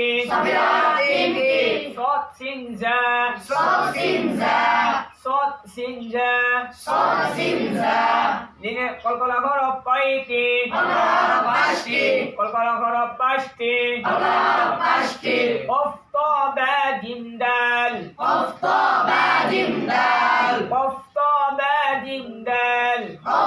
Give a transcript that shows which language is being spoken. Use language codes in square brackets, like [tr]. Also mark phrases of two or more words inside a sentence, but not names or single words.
[bn] সফিরে হরফ 3টি। সদ সিন জা, সদ সিন জা, সদ সিন জা। সদ সিন জা। লিনে কলকলা হরফ কয়টি? কলকলা হরফ 5টি। কলকলা হরফ 5টি। কলকলা হরফ 5টি। কফ ত বা জিম দাল। কফ ত বা জিম দাল। কফ ত বা জিম দাল।